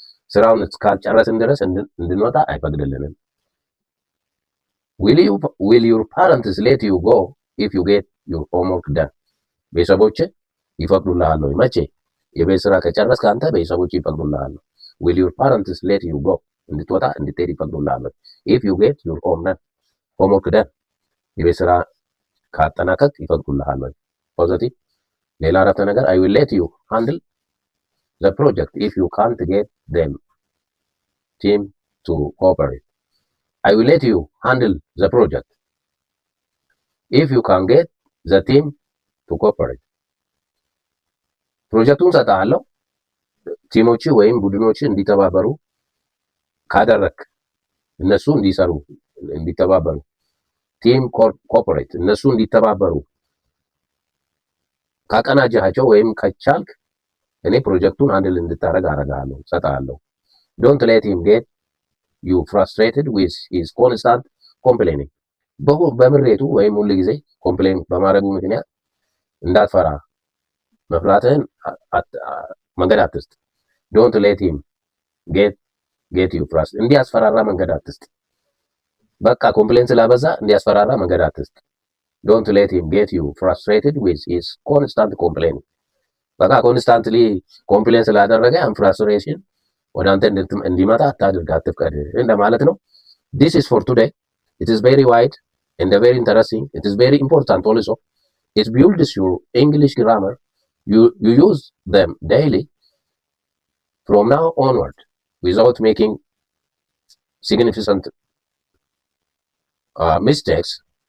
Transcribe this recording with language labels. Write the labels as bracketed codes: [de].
[am] ስራውን እስካልጨረስን ድረስ እንድንወጣ አይፈቅድልንም። [en] will your parents let you go if you get your homework done? [am] ቤተሰቦች ይፈቅዱልሃል ወይ? መቼ? የቤት ስራ ከጨረስክ አንተ ቤተሰቦች ይፈቅዱልሃል። [en] will your parents let you go? [am] እንድትወጣ እንድትሄድ ይፈቅዱልሃል። [en] if you get your homework done? [am] የቤት ስራ ካጠናቀቅ ይፈቅዱልሃል ወይ? ፖዚቲቭ። ሌላ አረፍተ ነገር [en] I will let you handle the project if you can't get them team to cooperate. I will let you handle the project if you can get the team to cooperate. [am] ፕሮጀክቱን ሰጣለሁ ቲሞች ወይም ቡድኖች እንዲተባበሩ ካደረክ፣ እነሱ እንዲሰሩ እንዲተባበሩ፣ ቲም ኮኦፐሬት እነሱ እንዲተባበሩ ካቀናጃቸው ወይም ከቻልክ እኔ ፕሮጀክቱን አንድል እንድታረግ አረጋለሁ ሰጣለሁ። [en] don't let him get you frustrated with his constant complaining. [am] በምሬቱ ወይም ሁሉ ጊዜ ኮምፕሌን በማድረጉ ምክንያት እንዳትፈራ መፍራትህን መንገድ አትስጥ። [en] don't let him get you frustrated. [am] እንዲያስፈራራ መንገድ አትስጥ። በቃ ኮምፕሌን ስላበዛ እንዲያስፈራራ መንገድ አትስጥ። [en] don't let him get you frustrated with his constant complaining. [am] በቃ ኮንስታንትሊ ኮምፕሌን ስላደረገ ፍራስትሬሽን ወደ አንተ እንዲመጣ አታድርግ፣ አትፍቀድ እንደማለት ነው። [en] this is for today. It is very wide and very interesting. It is very important also. It builds your English grammar. You use them daily from now onward without making significant mistakes.